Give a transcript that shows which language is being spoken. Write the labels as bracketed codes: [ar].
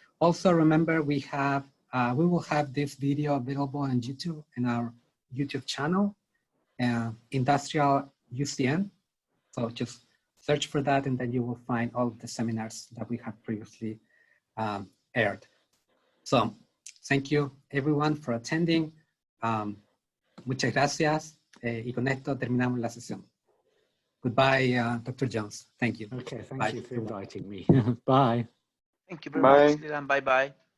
[en] Also, remember we will have this video available on YouTube, in our YouTube channel, Industrial UCN. So just search for that, and then you will find all of the seminars that we have previously aired. So thank you everyone for attending. [es] Muchas gracias. Y con esto terminamos la sesión. [en] Goodbye, Dr. Jones. Thank you. Okay, thank you for inviting me. Bye. Thank you very much, Dylan. Bye-bye.